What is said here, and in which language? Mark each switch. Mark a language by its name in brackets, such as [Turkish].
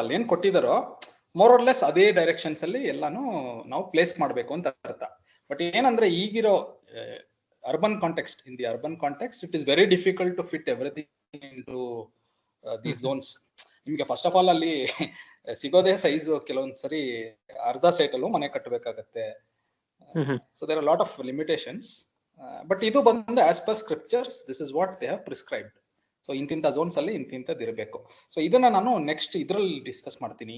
[Kannada] ಅಲ್ಲಿ ಏನ್ ಕೊಟ್ಟಿದಾರೋ [English] more or less [Kannada] ಅದೇ ಡೈರೆಕ್ಷನ್ಸ್ ಅಲ್ಲಿ ಎಲ್ಲಾನು ನಾವು ಪ್ಲೇಸ್ ಮಾಡಬೇಕು ಅಂತ ಅರ್ಥ. [English] but [Kannada] ಏನಂದ್ರೆ ಈಗಿರೋ [English] urban context, in the urban context it is very difficult to fit everything into these zones. [Kannada] ನಿಮಗೆ [English] first of all [Kannada] ಅಲ್ಲಿ ಸಿಗೋದೇ ಸೈಜ್ ಕೆಲವೊಂದ್ ಸರಿ ಅರ್ಧ ಸೈಟ್ ಅಲ್ಲೂ ಮನೆ ಕಟ್ಟಬೇಕಾಗತ್ತೆ. [English] So there are lot of limitations. But [Kannada] ಇದು ಬಂದು [English] As per scriptures this is what they have prescribed. [Kannada] So ಇಂತಿಂಥ ಝೋನ್ಸ್ ಅಲ್ಲಿ ಇಂತಿಂಥದ್ದು ಇರಬೇಕು. ಸೊ ಇದನ್ನ ನಾನು ನೆಕ್ಸ್ಟ್ ಇದ್ರಲ್ಲಿ ಡಿಸ್ಕಸ್ ಮಾಡ್ತೀನಿ.